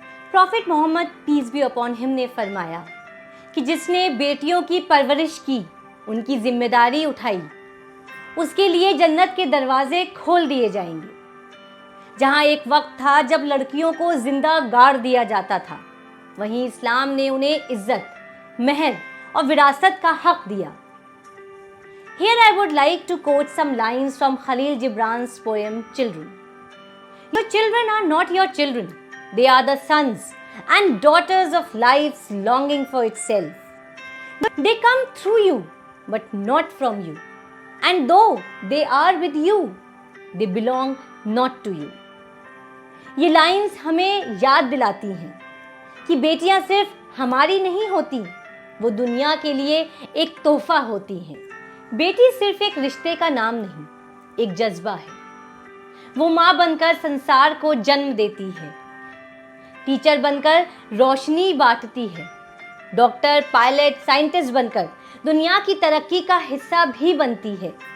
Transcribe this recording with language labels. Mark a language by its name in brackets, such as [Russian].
[Hindi] Profit Mohammad [English] peace be upon him [Hindi] ने फरमाया कि जिसने बेटियों की परवरिश की, उनकी जिम्मेदारी उठाई, उसके लिए जन्नत के दरवाजे खोल दिए जाएंगे। जहां एक वक्त था जब लड़कियों को जिंदा गाड़ दिया जाता था, वहीं इस्लाम ने उन्हें इज्जत, मेहर और विरासत का हक दिया। [English] Here I would like to quote some lines from Khalil Gibran's poem Children. Your children are not your children. They are the sons and daughters of life's longing for itself. They come through you, but not from you. And though they are with you, they belong not to you. [Hindi] ये lines हमें याद दिलाती हैं कि बेटियां सिर्फ हमारी नहीं होती, वो दुनिया के लिए एक तोहफा होती हैं। बेटी सिर्फ एक रिश्ते का नाम नहीं, एक जज्बा है। वो माँ बनकर संसार को जन्म देती है, टीचर बनकर रोशनी बांटती है, डॉक्टर, पायलट, साइंटिस्ट बनकर दुनिया की तरक्की का हिस्सा भी बनती है।